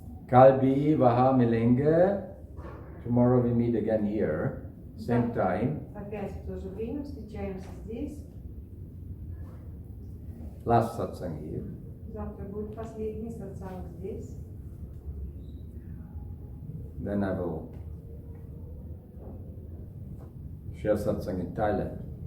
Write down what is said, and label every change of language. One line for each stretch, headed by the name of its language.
Hindi: Kalbi Vaha Milenge.
English: Tomorrow we meet again here, same time.
Russian: Опять в то же время встречаемся здесь.
English: Last satsang here.
Russian: Завтра будет последний сатсанг здесь.
English: Then I will share satsang in Thailand.